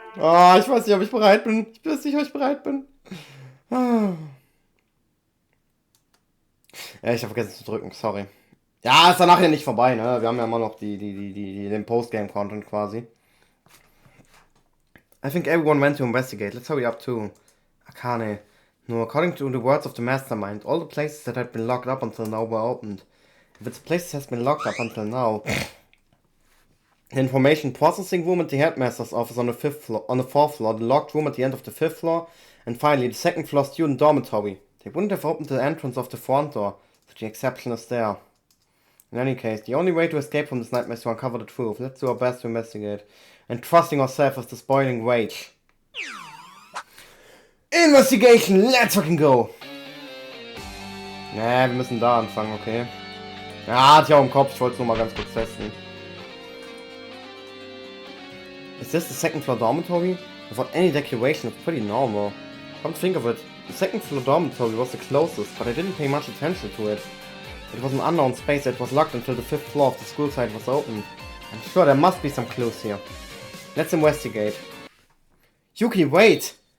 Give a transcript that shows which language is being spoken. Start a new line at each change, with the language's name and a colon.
German: Oh, ich weiß nicht, ob ich bereit bin. Ich weiß nicht, ob ich bereit bin. Ah. Ja, ich habe vergessen zu drücken, sorry. Ja, ist danach ja nicht vorbei, ne? Wir haben ja immer noch den Postgame-Content quasi.
English: I think everyone went to investigate. Let's hurry up too. Akane. No, according to the words of the mastermind, all the places that had been locked up until now were opened. If its places has been locked up until now, the information processing room and the headmaster's office on the 4th floor, the locked room at the end of the 5th floor, and finally the 2nd floor student dormitory. They wouldn't have opened the entrance of the front door, so the exception is there. In any case, the only way to escape from this nightmare is to uncover the truth. Let's do our best to investigate. And trusting ourselves as the spoiling rage. Investigation, let's fucking go!
German: Wir müssen da anfangen, okay? Ja, hatte ich auch im Kopf, ich wollte es nur mal ganz kurz testen.
English: Is this the 2nd floor dormitory? Without any decoration, it's pretty normal. Come to think of it, the 2nd floor dormitory was the closest, but I didn't pay much attention to it. It was an unknown space that was locked until the 5th floor of the school site was opened. I'm sure there must be some clues here. Let's investigate. Yuki, wait!